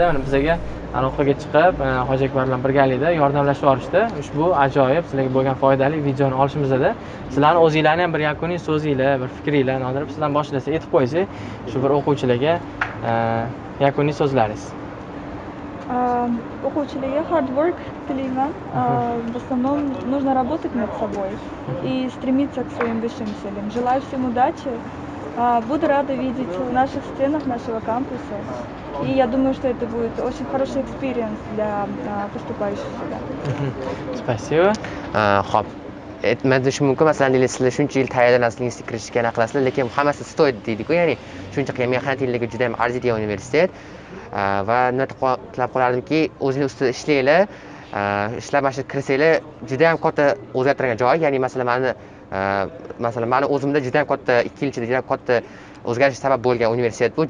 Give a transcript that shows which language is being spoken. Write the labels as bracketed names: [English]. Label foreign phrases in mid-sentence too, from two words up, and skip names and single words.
[Uzbek] Mana bizga aloqaga chiqib, Hoji Akbar bilan birgalikda yordamlashib olishdi. Ushbu ajoyib sizlarga bo'lgan foydali videoni olishimizda sizlarning o'zingizlarning ham bir yakuniy so'zinglar, bir fikringlar Nodir sizdan boshlasa aytib qo'ysak, shu bir o'quvchilarga yakuniy so'zlaringiz. O'quvchilarga [English] hard work [Uzbek] tilayman. [Russian] В основном нужно работать над собой и стремиться к своим высшим целям. Желаю всем удачи. Буду рада видеть в наших стенах нашего кампуса. И я думаю, что это будет очень хороший экспириенс для поступающих сюда. Спасибо. [Uzbek] Xo'p. Men deyish mumkin, masalan, sizlar shuncha yil tayyorlanasizlar, kirishga qilasizlar, lekin hammasi stoyt deydi-ku, ya'ni shuncha mehnatingizga juda ham arziydigan universitet. Va nima tilab qolardimki, o'zingiz ustida ishlanglar, ishlab mana shu kirsanglar juda ham katta o'zgartirgan joy, ya'ni masalan meni o'zimda juda ham katta 2 yil ichida juda ham katta o'zgarish sabab bo'lgan universitet bu.